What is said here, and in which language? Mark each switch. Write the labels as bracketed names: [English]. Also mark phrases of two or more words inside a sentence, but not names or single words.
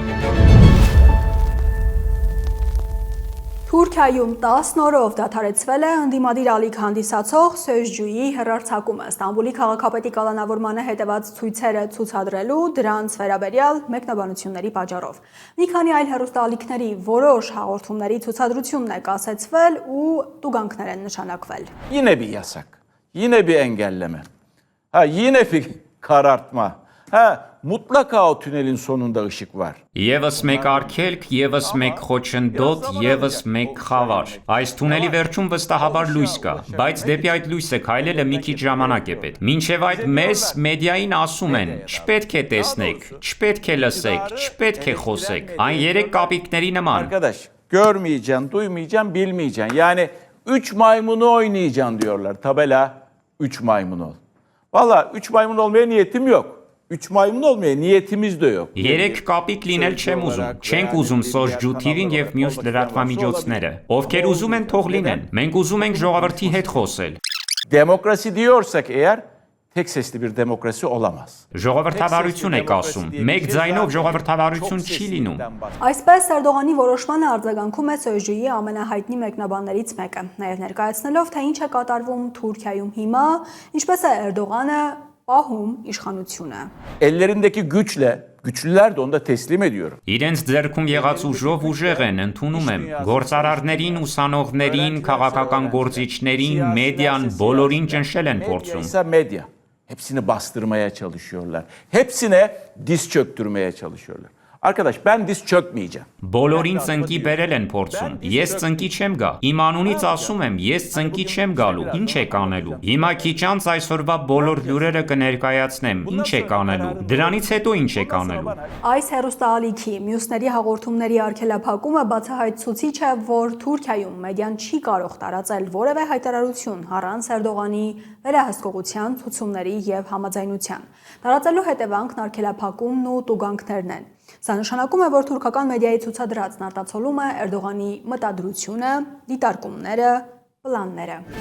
[Armenian] Թուրքիայում 10 օրով դադարեցվել է ընդդիմադիր ալիք հանդիսացող Սոյժջուի հեռարձակումը Ստամբուլի քաղաքապետի կալանավորմանը հետևած ցույցերը ցուցադրելու դրանց վերաբերյալ մեկնաբանությունների պատճառով։ Մի քանի այլ հեռուստաալիքների որոշ հաղորդումների ցուցադրությունն է կասեցվել ու տուգանքներ են նշանակվել։ [Turkish] Yine bir yasak. Yine bir engelleme. Yine bir karartma. Mutlaka o tünelin sonunda ışık var. [Armenian] Եվս մեկ արգելք, եվս մեկ խոչընդոտ, եվս մեկ խավար։ Այս թունելի վերջում վստահաբար լույս կա, բայց դեպի այդ լույսը քայլելը մի քիչ ժամանակ է պետք։ Մինչև այդ մեզ մեդիային ասում են. չպետք է տեսնեք, չպետք է լսեք, չպետք է խոսեք։ Այն երեք կապիկների նման։ [Turkish] Arkadaş, görmeyeceksin, duymayacaksın, bilmeyeceksin. Yani 3 maymunu oynayacaksın diyorlar. Tabela 3 maymun ol. Valla 3 maymun olmaya niyetim yok. 3 maymun olmaya niyetimiz de yok. [Armenian] Երեք կապիկ լինել չեմ ուզում։ Չենք ուզում Սոժ Ջութիվին եւ մյուս լրատվամիջոցները։ Ովքեր ուզում են, թող լինեն։ Մենք ուզում ենք ժողովրդի հետ խոսել։ [Turkish] Demokrasi diyorsak eğer tek sesli bir demokrasi olamaz. [Armenian] Ժողովրդավարություն եք ասում։ Մեկ ձայնով ժողովրդավարություն չի լինում։ Այսպես Էրդողանի որոշմանը արձագանքում է ՍԺ-ի ամենահայտնի մեկնաբաններից մեկը, նաև ներկայացնելով, թե ինչ է կատարվում Թուրքիայում հիմա, ինչպես է Էրդողանը պահում իշխանությունը։ [Turkish] Ellerindeki güçle, güçlüler de onu da teslim ediyorum. [Armenian] Իրենց ձեռքում եղած ուժով ուժեղ են, ընդունում եմ։ Գործարարներին, ուսանողներին, քաղաքական գործիչներին, մեդիան բոլորին ճնշել են փորձում։ [Turkish] Ise medya. Hepsini bastırmaya çalışıyorlar. Hepsine diz çöktürmeye çalışıyorlar. Arkadaş ben diz çökmeyeceğim. [Armenian] Բոլորին ծնկի բերել են փորձում։ Ես ծնկի չեմ գա։ Իմ անունից ասում եմ, ես ծնկի չեմ գալու։ Ինչ եք անելու։ Հիմա քիչ անց այսօրվա բոլոր լուրերը կներկայացնեմ։ Ինչ եք անելու։ Դրանից հետո ինչ եք անելու։ Այս հերոստալիքի մյուսների հաղորդումների արգելափակումը բացահայտցուցիչ է, որ Թուրքիայում մեդիան չի կարող տարածել որևէ հայտարարություն առանց Էրդողանի վերահսկողության, ցուցումների եւ համաձայնության։ Տարածելու հետևանքն արգելափակումն ու տուգանքներն են։ Սա նշանակում է, որ թուրքական մեդիայի ցուցադրած նարտացոլում է Էրդողանի մտադրությունը, դիտարկումները, պլանները։